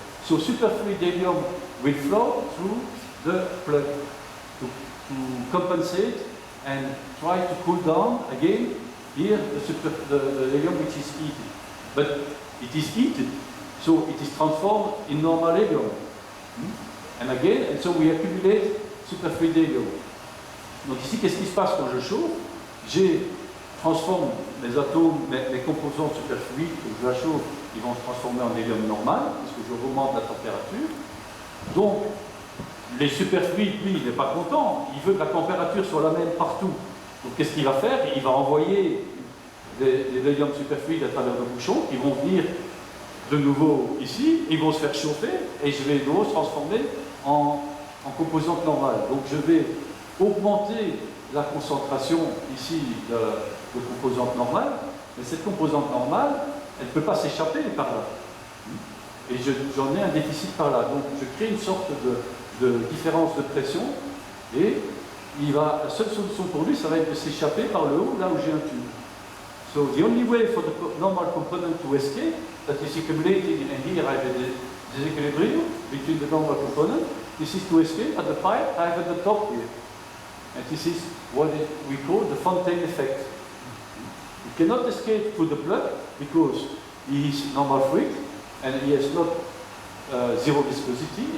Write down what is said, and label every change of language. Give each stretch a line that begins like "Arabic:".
English: So superfluid helium will flow through the plug to compensate and try to cool down again here the helium which is heated. But it is heated, so it is transformed in normal helium. And again, and so we accumulate superfluid helium.
French: Donc ici, qu'est-ce qui se passe quand je chauffe? Je transforme mes atomes, mes composants superfluides, quand je la chauffe, ils vont se transformer en hélium normal, puisque je remonte la température. Donc, les superfluides, lui, il n'est pas content, il veut que la température soit la même partout. Donc qu'est-ce qu'il va faire? Il va envoyer des hélium superfluides à travers le bouchon, qui vont venir de nouveau ici, ils vont se faire chauffer, et je vais de nouveau se transformer en composante normale. Donc je vais augmenter la concentration ici de composante normale, mais cette composante normale, elle ne peut pas s'échapper par là. Et j'en ai un déficit par là. Donc je crée une sorte de différence de pression, et la seule solution pour lui, ça va être de s'échapper par le haut, là où j'ai un tube.
English: So the only way for the normal component to escape, that is accumulating, and here I have a disequilibrium between the normal component, this is to escape at the pipe I have at the top here. And this is what we call the Fontaine effect. He cannot escape through the plug because he is normal fluid and he has not zero viscosity.